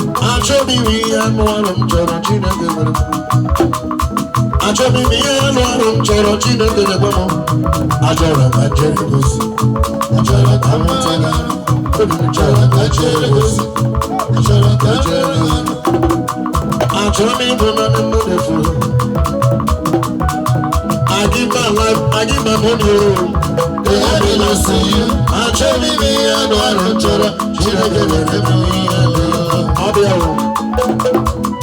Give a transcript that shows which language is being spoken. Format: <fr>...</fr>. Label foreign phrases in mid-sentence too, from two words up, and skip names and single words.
<ig>Achọ m ime ihe anụ arụ m chọrọ, Chineke mere m. Achọ m ime ihe anụ arụ m chọrọ, Chineke nyekwa m. Achọrọ ka njere gosi. Achọrọ ka m nweta ya. Obi m chọrọ ka njere gosi. Achọrọ ka njere gosi. Achọ m ịbụ naanị mmadụ efu.</ig> <en>I give my life, I give my money, oh. The happiness to you.</en> <ig>Achọ m ime ihe anụ arụ m chọrọ, Chineke nyere m ihe anụ arụ. Ọ bịa, oh.</ig>